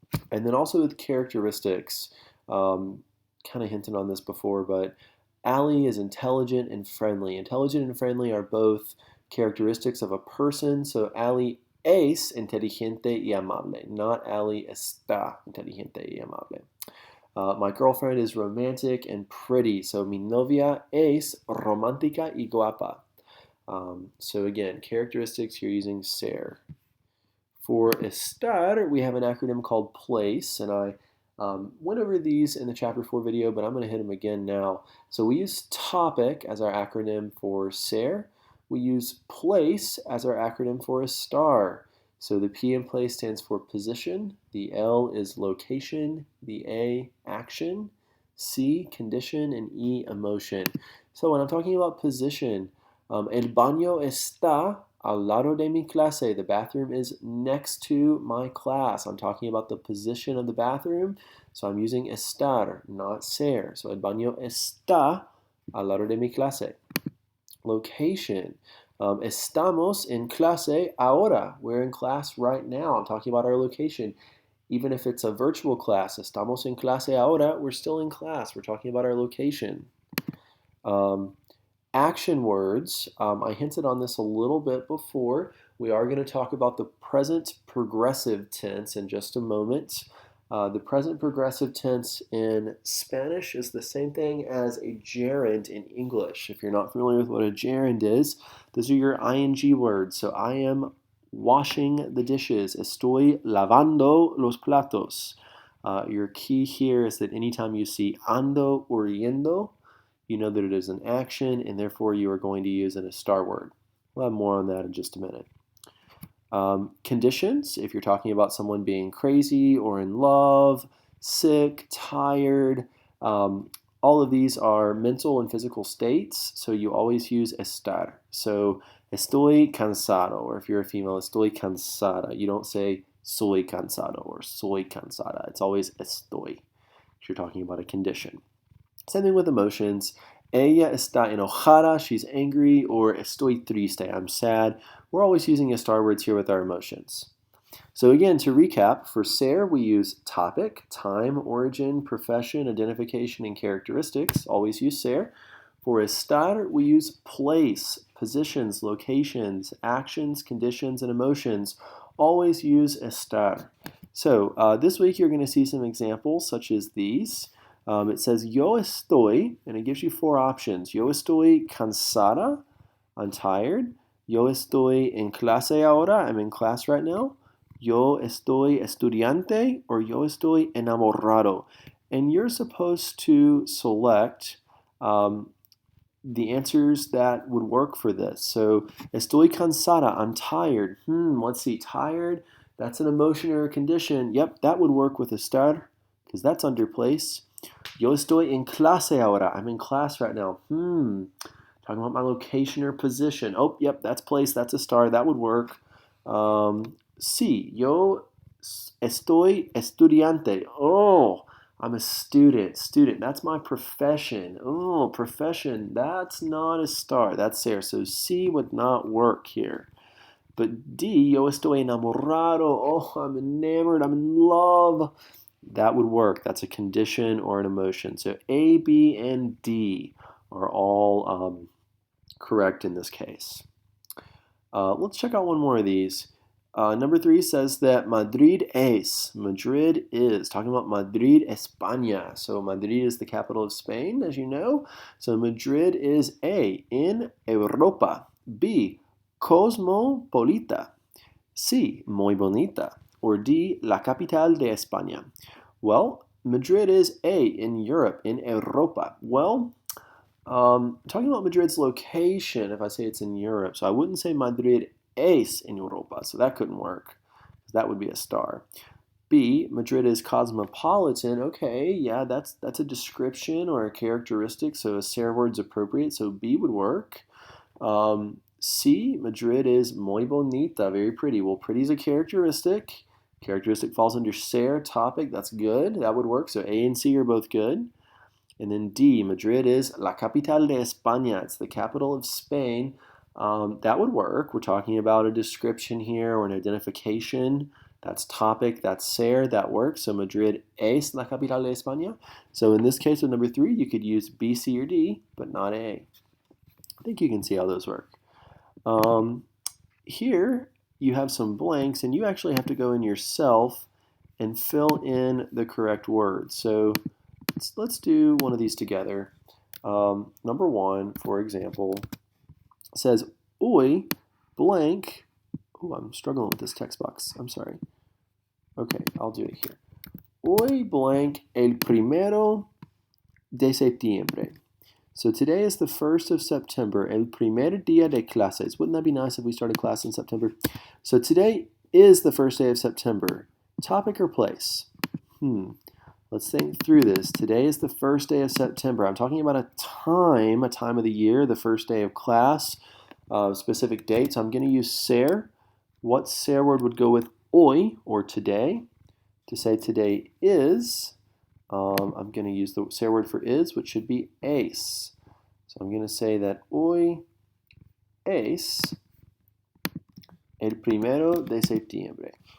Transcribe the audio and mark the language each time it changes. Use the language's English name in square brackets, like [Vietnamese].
[English] And then also with characteristics, kind of hinted on this before, but Ali is intelligent and friendly. Intelligent and friendly are both characteristics of a person. [Spanish] So Ali es inteligente y amable, not Ali está inteligente y amable. [English] My girlfriend is romantic and pretty. [Spanish] So mi novia es romántica y guapa. [English] So again, characteristics, you're using ser. For estar, we have an acronym called place, and I went over these in the Chapter 4 video, but I'm going to hit them again now. So we use topic as our acronym for ser. We use place as our acronym for estar. So the P in place stands for position, the L is location, the A, action, C, condition, and E, emotion. So when I'm talking about position, [Spanish] el baño está al lado de mi clase. [English] The bathroom is next to my class. I'm talking about the position of the bathroom, so I'm using estar, not ser. [Spanish] So el baño está al lado de mi clase. Location. Estamos en clase ahora. [English] We're in class right now. I'm talking about our location. Even if it's a virtual class, [Spanish] estamos en clase ahora, [English] we're still in class. We're talking about our location. Action words, I hinted on this a little bit before. We are going to talk about the present progressive tense in just a moment. The present progressive tense in Spanish is the same thing as a gerund in English. If you're not familiar with what a gerund is, those are your ing words. So I am washing the dishes. [Spanish] Estoy lavando los platos. [English] Your key here is that anytime you see ando or yendo, you know that it is an action, and therefore you are going to use an estar word. We'll have more on that in just a minute. Conditions, if you're talking about someone being crazy or in love, sick, tired, all of these are mental and physical states, so you always use estar. So [Spanish] estoy cansado, [English] or if you're a female, [Spanish] estoy cansada. [English] You don't say [Spanish] soy cansado [English] or [Spanish] soy cansada. [English] It's always estoy if you're talking about a condition. Same thing with emotions. [Spanish] Ella está enojada, [English] she's angry, [Spanish] or estoy triste, [English] I'm sad. We're always using estar words here with our emotions. So again, to recap, for ser we use topic, time, origin, profession, identification, and characteristics. Always use ser. For estar, we use place, positions, locations, actions, conditions, and emotions. Always use estar. So this week you're going to see some examples such as these. It says yo estoy, and it gives you 4 options. [Spanish] Yo estoy cansada, [English] I'm tired. [Spanish] Yo estoy en clase ahora, [English] I'm in class right now. [Spanish] Yo estoy estudiante, or yo estoy enamorado. [English] And you're supposed to select the answers that would work for this. So, [Spanish] estoy cansada, [English] I'm tired. Let's see, tired, that's an emotion or a condition. Yep, that would work with estar, because that's under place. [Spanish] Yo estoy en clase ahora, [English] I'm in class right now. Talking about my location or position. Oh, yep, that's place, that's estar, that would work. [Spanish] Sí, yo estoy estudiante. [English] Oh, I'm a student. Student, that's my profession. Oh, profession, that's not estar, that's ser. So C would not work here. [Spanish] But D, yo estoy enamorado. [English] Oh, I'm enamored, I'm in love. That would work. That's a condition or an emotion. So A, B, and D are all correct in this case. Let's check out one more of these. Number 3 says that Madrid is. Madrid is. Talking about Madrid, España. So Madrid is the capital of Spain, as you know. So Madrid is A, in Europa. [Spanish] B, cosmopolita. C, muy bonita. Or D, la capital de España. [English] Well, Madrid is A, in Europe, in Europa. Well, talking about Madrid's location, if I say it's in Europe, so I wouldn't say [Spanish] Madrid es en Europa, [English] so that couldn't work. That would be estar. B, Madrid is cosmopolitan. Okay, yeah, that's a description or a characteristic, so a ser word's appropriate, so B would work. C, Madrid is [Spanish] muy bonita, [English] very pretty. Well, pretty is a characteristic. Characteristic falls under ser, topic, that's good. That would work, so A and C are both good. And then D, Madrid is [Spanish] la capital de España. [English] It's the capital of Spain. That would work. We're talking about a description here or an identification. That's topic, that's ser, that works. [Spanish] So Madrid es la capital de España. [English] So in this case with number 3, you could use B, C, or D, but not A. I think you can see how those work. Here you have some blanks, and you actually have to go in yourself and fill in the correct words. So let's do one of these together. Number 1, for example, says, hoy blank. Oh, I'm struggling with this text box. I'm sorry. Okay, I'll do it here. [Spanish] Hoy blank el primero de septiembre. [English] So today is the 1st of September, [Spanish] el primer día de clases. [English] Wouldn't that be nice if we started class in September? So today is the first day of September. Topic or place? Let's think through this. Today is the first day of September. I'm talking about a time of the year, the first day of class, specific date. So I'm going to use ser. What ser word would go with hoy, or today? To say today is, I'm going to use the ser word for is, which should be es. So I'm going to say that [Spanish] hoy es el primero de septiembre.